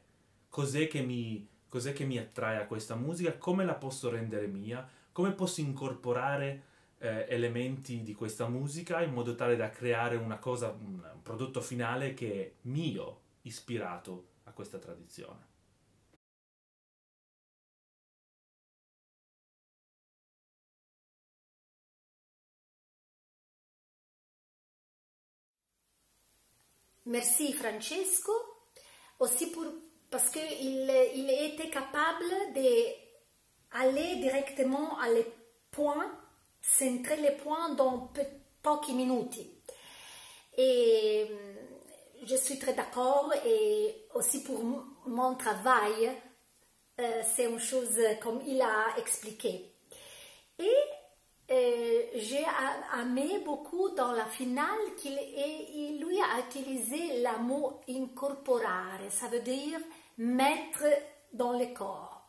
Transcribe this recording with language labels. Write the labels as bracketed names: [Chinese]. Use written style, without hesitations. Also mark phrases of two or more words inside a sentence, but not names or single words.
[Italian] Cos'è che mi attrae a questa musica? Come la posso rendere mia? Come posso incorporare elementi di questa musica in modo tale da creare un prodotto finale che è mio, ispirato a questa tradizione. [French] Merci Francesco, aussi parce qu'il il était capable d'aller directement à les points, centrer les points dans [Italian] pochi minuti. [French] Et je suis très d'accord et aussi pour mon travail, c'est une chose comme il a expliqué. Et j'ai aimé beaucoup dans la finale lui a utilisé le mot incorporare, ça veut dire mettre dans le corps.